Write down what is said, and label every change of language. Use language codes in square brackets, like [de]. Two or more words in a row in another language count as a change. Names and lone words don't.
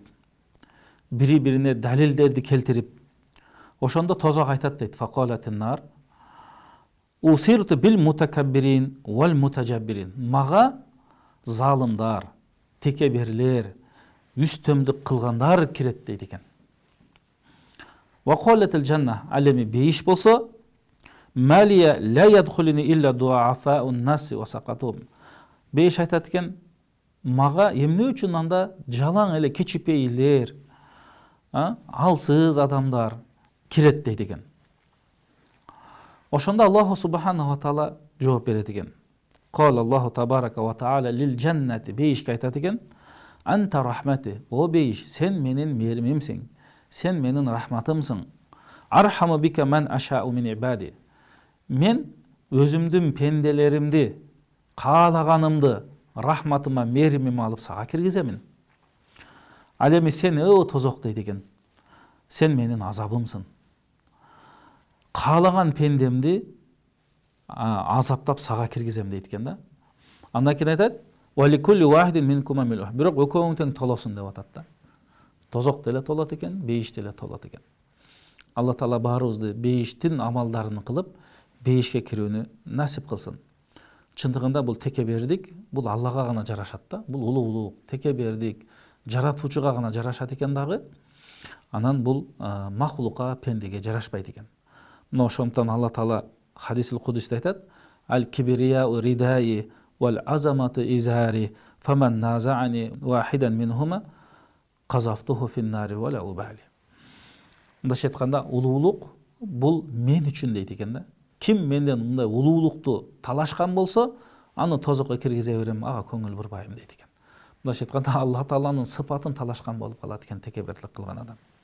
[ky] Бири-бирине далилдерди келтирип, ошондо тозок айтат дейт: [ar] "فقالت النار أوثرت بالمتكبرين والمتجبرين." [ky] Мага залымдар, текеберлер, үстөмдүк кылгандар кирет дейт экен. [ar] وقالت الجنة, [ky] алеми бейиш болсо, [ar] مالي لا يدخلني إلا ضعفاء الناس وسقطهم. [ky] Бейиш айтат экен: мага эмне үчүн анда жалаң эле кичипейилер, алсыз адамдар кирет дейт экен. Ошондо Аллаху [ar] سبحانه وتعالى [ky] жооп берет экен. [ar] قال الله تبارك وتعالى للجنة, [ky] бейишке айтат экен: [ar] "أنت رحمتي", [ky] о бейиш, сен менин мээримимсиң, сен менин рахматымсың. [ar] أرحم بك من أشاء من عبادي. [ky] Мен өзүмдүн пенделеримди, каалаганымды рахматыма, мээримиме алып сага киргиземин. Ал эми сен тозок дейт экен, сен менин азабымсың. Каалаган пендемди азаптап сага киргизем дейт экен да. Андан кийин айтат: [ar] "ولكل واحد منكم ملؤها". [ky] Бирок экөөң тең толосун деп атат да. Тозок деле толот экен, бейиш деле толот экен. Алла Таала баарыбызды бейиштин амалдарын кылып, бейишке кирүүнү насип кылсын. Чындыгында бул текебердик, бул Аллага гана жарашат да. Бул улуулук, текебердик жаратуучуга гана жарашат экен дагы. Анан бул махлукка, пендеге жарашпайт экен. Мына ошондон Алла Таала хадисил кудусте айтат: [ar] "الكبرياء ردائي والعظمة إزاري فمن نازعني واحدا منهما قذفته في النار ولا أبالي." [ky] Мындайча айтканда, улуулук бул мен үчүн дейт экен да. Ким менден мындай улуулукту талашкан болсо, аны тозокко киргизе берем, ага көңүл бурбайм дейт экен. Мындайча айтканда, Алла Тааланын сыпатын талашкан болуп калат экен текеберлик кылган адам.